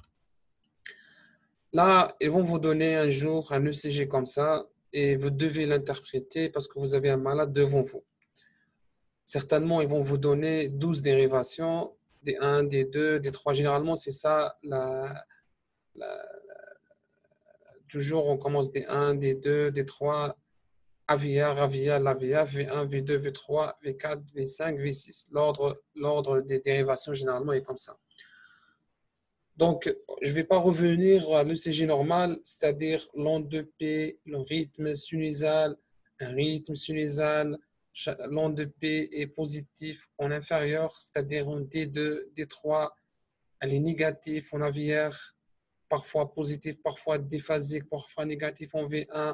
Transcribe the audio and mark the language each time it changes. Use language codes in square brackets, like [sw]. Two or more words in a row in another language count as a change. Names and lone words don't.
[fr] Là, ils vont vous donner un jour un ECG comme ça, et vous devez l'interpréter parce que vous avez un malade devant vous. Certainement, ils vont vous donner 12 dérivations, des 1, des 2, des 3. Généralement, c'est ça. Toujours, on commence des 1, des 2, des 3, AVA, RAVIA, l'AVA, V1, V2, V3, V4, V5, V6. L'ordre des dérivations, généralement, est comme ça. Donc, je ne vais pas revenir à l'ECG normal, c'est-à-dire l'onde de P, le rythme sinusal, un rythme sinusal. L'onde de P est positif en inférieur, c'est-à-dire en D2, D3, elle est négative en aviaire, parfois positif, parfois déphasique, parfois négatif en V1.